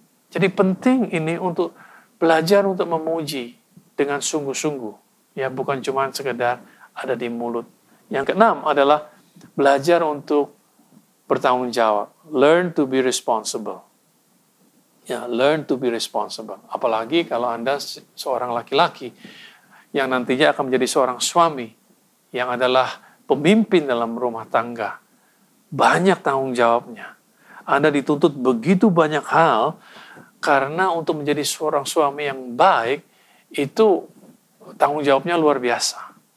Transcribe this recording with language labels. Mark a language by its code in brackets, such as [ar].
[id] Jadi penting ini untuk belajar untuk memuji dengan sungguh-sungguh. Ya, bukan cuma sekedar ada di mulut. Yang keenam adalah belajar untuk bertanggung jawab. [en] Learn to be responsible. Ya, learn to be responsible. [id] Apalagi kalau Anda seorang laki-laki yang nantinya akan menjadi seorang suami yang adalah pemimpin dalam rumah tangga. Banyak tanggung jawabnya. Anda dituntut begitu banyak hal karena untuk menjadi seorang suami yang baik itu tanggung jawabnya luar biasa.